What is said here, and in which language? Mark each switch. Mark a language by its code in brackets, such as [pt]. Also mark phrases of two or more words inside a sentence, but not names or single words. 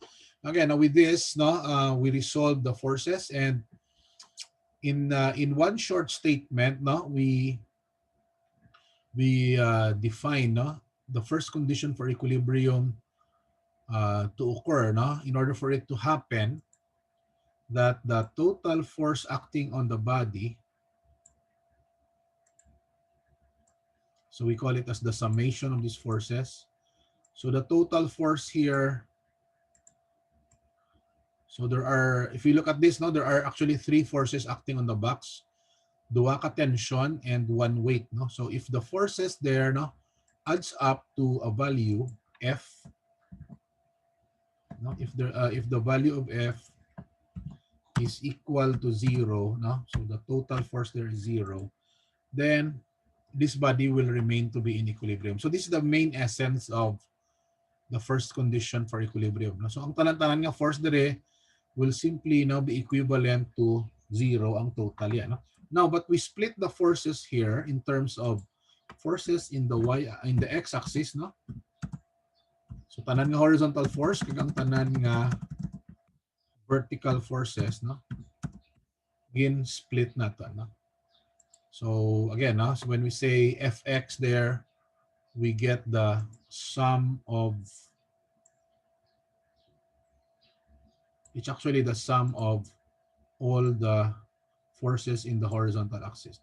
[en] Again, with this, no, we resolve the forces, and in one short statement, no, we define, no, the first condition for equilibrium to occur, no, in order for it to happen, that the total force acting on the body, so we call it as the summation of these forces. So the total force here, so there are, if you look at this, no, there are actually three forces acting on the box, [hil] duwa ka [en] tension and one weight, no. So if the forces there, no, adds up to a value F, no, if the value of F is equal to 0, no, so the total force there is 0, then this body will remain to be in equilibrium. So this is the main essence of the first condition for equilibrium, no? [hil] So ang tanan-tanan nga force dire [en] will simply now be equivalent to 0 [hil] ang total yan, [en] no? Now, but we split the forces here in terms of forces in the x-axis, no? [hil] So tanan nga horizontal force kag ang tanan nga vertical forces, no? Again, split nato, no? [en] So again, no? So when we say Fx there, we get the sum of, it's actually the sum of all the forces in the horizontal axis.